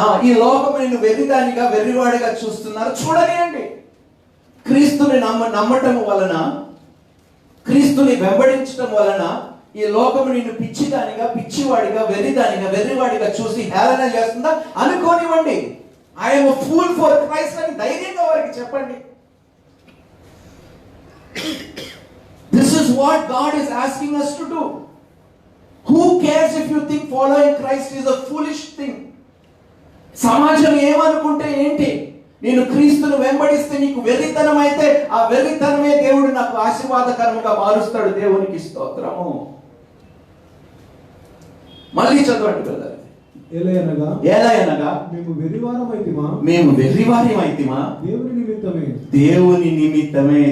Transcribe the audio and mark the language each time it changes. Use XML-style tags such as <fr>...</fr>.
<te>ఈ లోకం నిన్ను వెర్రిదానిగా, వెర్రివాడిగా చూస్తున్నారు. చూడనియండి. క్రీస్తుని నమ్మటం వలన క్రీస్తుని వెంబడించడం వలన ఈ లోకము నిన్ను పిచ్చిదానిగా, పిచ్చివాడిగా, వెర్రివాడిగా చూసి హేళన చేస్తుందా? అనుకోనివ్వండి.</te> <en>I'm a fool for Christ</en> <te>అని ధైర్యంగా వారికి చెప్పండి.</te> <en>This is what God is asking us to do. Who cares if you think following Christ is a foolish thing?</en> <te>సమాజం ఏమనుకుంటే ఏంటి? నేను క్రీస్తును వెంబడిస్తే నీకు వెర్రితనం అయితే ఆ వెర్రితనమే దేవుడు నాకు ఆశీర్వాదకరంగా మారుస్తాడు. దేవునికి స్తోత్రము. మళ్ళీ చదవండి బ్రదర్. ఎలయనగా మేము వెర్రివారమైతిమా దేవుని నిమిత్తమే.</te>